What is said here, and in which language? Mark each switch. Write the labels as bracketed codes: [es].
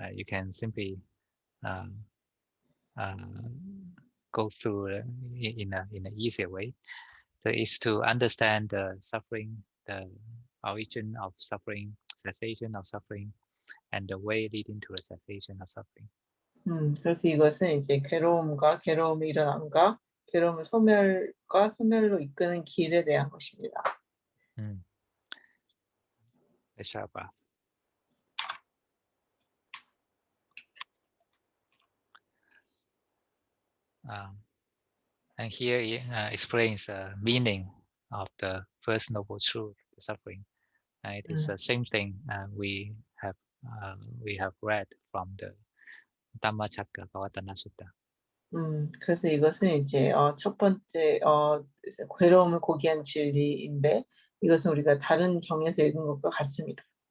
[en] You can simply go through in an easier way. So it's to understand the suffering, the origin of suffering, cessation of suffering, and the way leading to the cessation of suffering. [ko] 그래서 이것은 이제 괴로움과 괴로움의 일어남과 괴로움의 소멸과 소멸로 이끄는 길에 대한 것입니다. [en] Let's try about. And here it explains the meaning of the first noble truth, the suffering. It is the same thing we have read from the Dhammacakkappavattana Sutta. [ko] 그래서 이것은 이제 첫 번째 괴로움을 고귀한 진리인데 이것은 우리가 다른 경에서 읽은 것과 같습니다.